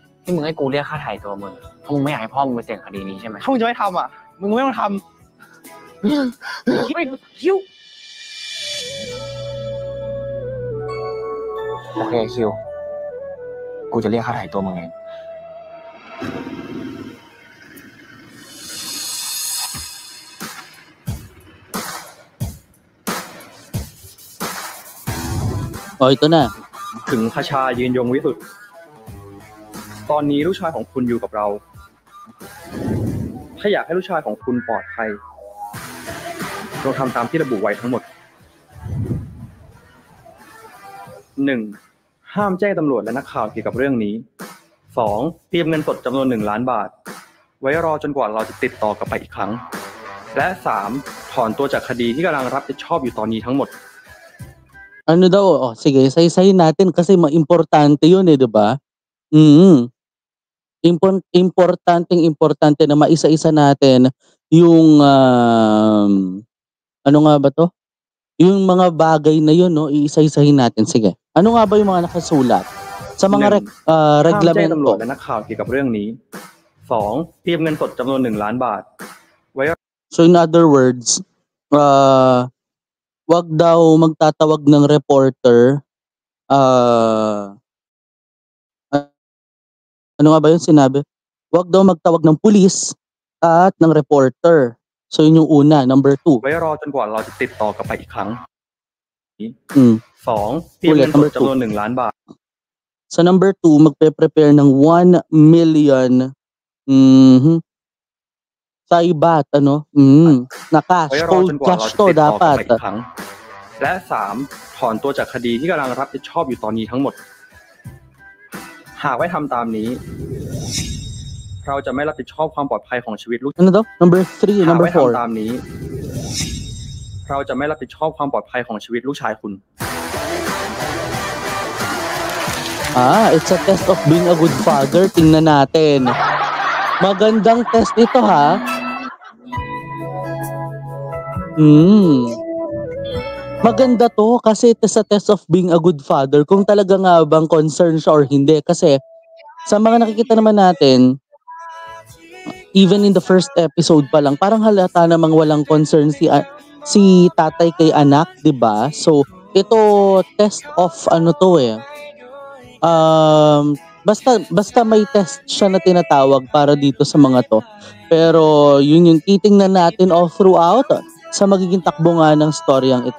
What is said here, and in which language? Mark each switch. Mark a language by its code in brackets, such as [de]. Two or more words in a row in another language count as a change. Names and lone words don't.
[th] ที่มึงให้กูเรียกค่าไถ่ตัวมึงเพราะมึงไม่อยากให้พ่อมึงไปเสี่ยงคดีนี้ใช่ไหม ถ้ามึงจะไม่ทำอ่ะมึงไม่ต้องทำคิว โอเคคิวกูจะเรียกค่าไถ่ตัวมึงเอง [tl] ito na [th] ถึงคชายืนยงวิสุทธิ์ตอนนี้ลูกชายของคุณอยู่กับเราถ้าอยากให้ลูกชายของคุณปลอดภัยเราทำตามที่ระบุไว้ทั้งหมด 1. ห้ามแจ้งตำรวจและนักข่าวเกี่ยวกับเรื่องนี้ 2. เตรียมเงินสดจำนวน1 ล้านบาทไว้รอจนกว่าเราจะติดต่อกลับไปอีกครั้งและ 3. ถอนตัวจากคดีที่กำลังรับผิดชอบอยู่ตอนนี้ทั้งหมด [tl] sige, say-sayin natin kasi importante yun 'di ba? Importante na maisa-isa natin yung ano nga ba to? Yung mga bagay na yun, iisa-isahin natin. Sige. Ano nga ba yung mga nakasulat sa mga reglamento? [th] ห้ามแจ้งตำรวจและนักข่าวเกี่ยวกับเรื่องนี้ 2. เตรียมเงินสดจำนวน1 ล้านบาท [en] So in other words, [tl] wag daw magtatawag ng reporter. Ano nga ba yun sinabi? Wag daw magtawag ng pulis at ng reporter. So yun yung una, number 2. [th] ไว้รอจนกว่าเราจะติดต่อกลับไปอีกครั้ง 2. เตรียม [tl] Ulit, [th] เงินส [tl] number [th] ดจำนวน [tl] 2. [th] 1 ล้านบาท [tl] Sa number 2, magpe-prepare ng 1 million sa iba, ano? [th] ไว้รอจนกว่าเรา [tl] Cash [th] จะ [tl] to [th] ติดต่อกลับ [tl] dapat. [th] มาอีกครั้ง และ 3. ถอนตัวจากคดีที่กำลังรับผิดชอบอยู่ตอนนี้ทั้งหมด หากไม่ทำตามนี้ เราจะไม่รับผิดชอบความปลอดภัยของชีวิตลูก [tl] Ano daw? Number 3, [th] หาก [tl] number [th] ไม่ทำตา [tl] 4. [th] มนี้ เราจะไม่รับผิดชอบความปลอดภัยของชีวิตลูกชายคุณ [en] It's a test of being a good father. [tl] Tingnan natin. Magandang test ito, ha? Maganda to kasi [en] it is a test of being a good father. [tl] Kung talaga nga bang concerned siya or hindi. Kasi sa mga nakikita naman natin, [en] even in the first episode [tl] pa lang, parang halata namang walang concern si tatay kay anak, 'di ba? So, ito [en] test of [tl] ano to eh. Basta may test siya na tinatawag para dito sa mga to. Pero yun yung titingnan natin [en] all throughout [tl] sa magiging takbo nga ng storyang ito.